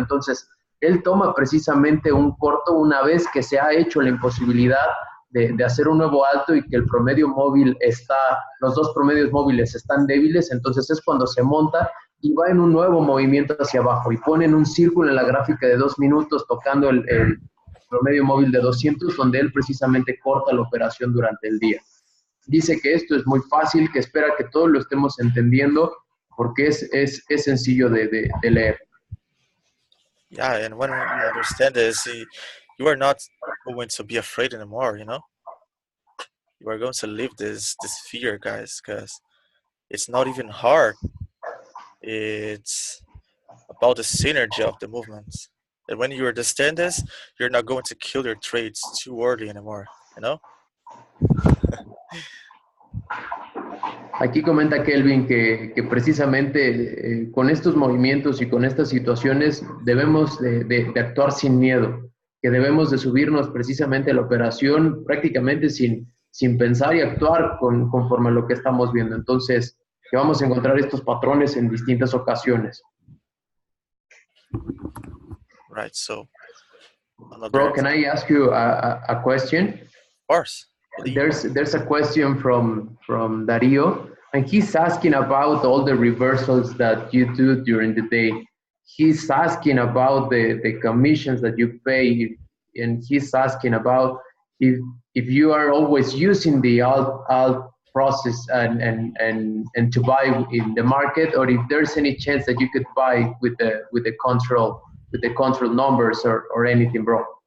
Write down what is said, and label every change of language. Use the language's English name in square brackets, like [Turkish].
[Spanish] Entonces, él toma precisamente un corto una vez que se ha hecho la imposibilidad de hacer un nuevo alto y que el promedio móvil los dos promedios móviles están débiles, entonces es cuando se monta y va en un nuevo movimiento hacia abajo y pone en un círculo en la gráfica de 2 minutos tocando el promedio móvil de 200, donde él precisamente corta la operación durante el día. Dice que esto es muy fácil, que espera que todos lo estemos entendiendo porque es sencillo de leer. [English] Yeah, and when you understand this, you are not going to be afraid anymore, you know? You are going to leave this fear, guys, because it's not even hard. It's about the synergy of the movements. And when you understand this, you're not going to kill your trades too early anymore, you know? [Spanish] Aquí comenta Kelvin que precisamente con estos movimientos y con estas situaciones debemos de actuar sin miedo, que debemos de subirnos precisamente a la operación prácticamente sin pensar y actuar conforme a lo que estamos viendo. Entonces, que vamos a encontrar estos patrones en distintas ocasiones. [English] Right, so. Bro, can I ask you a question? Of course. There's a question from Dario, and he's asking about all the reversals that you do during the day. He's asking about the commissions that you pay, and he's asking about if you are always using the alt process and to buy in the market, or if there's any chance that you could buy with the control numbers or anything, bro.